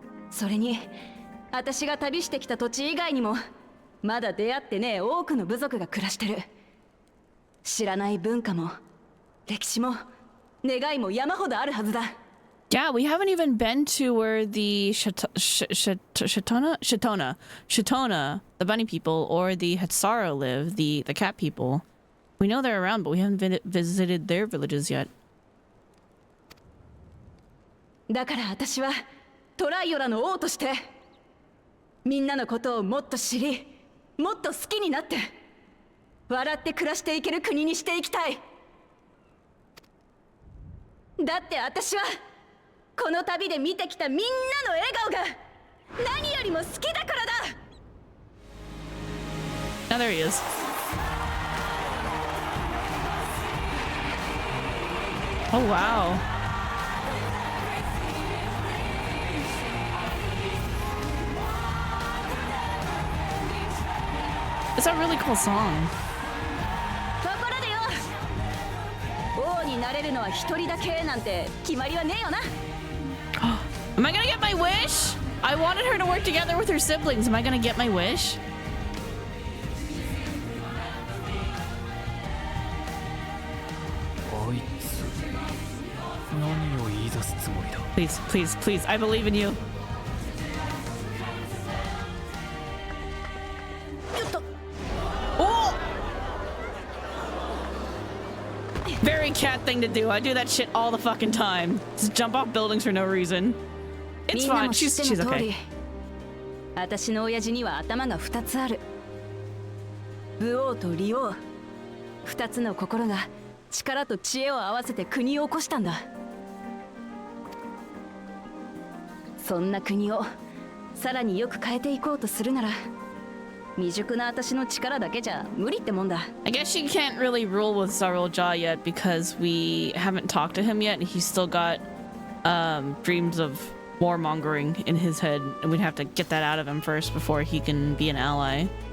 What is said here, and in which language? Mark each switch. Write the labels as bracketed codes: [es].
[ja] それに私が旅してきた土地以外にもまだ出会ってねえ多くの部族が暮らしてる。知らない文化も歴史も願いも山ほどあるはずだ。 [en] Yeah, we haven't even been to where the Shitona, the bunny people, or the Hatsaro live, the cat people. We know they're around, but we haven't visited their villages yet. [ja] だから私はトライオラの王としてみんなのことをもっと知り、もっと好きになって笑って暮らしていける国にしていきたい。だって私はこの旅で見てきたみんなの笑顔が何よりも好きだからだ。 [en] Now there he is. Oh wow. It's a really cool song. [ja] ところでよ、王になれるのは一人だけなんて決まりはねえよな。 [en] Am I gonna get my wish? I wanted her to work together with her siblings. Am I gonna get my wish? Please, please, please. I believe in you. Oh! Very cat thing to do. I do that shit all the fucking time. Just jump off buildings for no reason. It's fine. She's okay. [ja] 私の親父には頭が2つある。武王と李王。 2つの心が力と知恵を合わせて国を起こしたんだ。そんな国をさらによく変えていこうとするなら、未熟な私の力だけじゃ無理ってもんだ。 [en] I guess she can't really rule with Zarulja yet because we haven't talked to him yet, and he's still got dreams of warmongering in his head, and we'd have to get that out of him first before he can be an ally.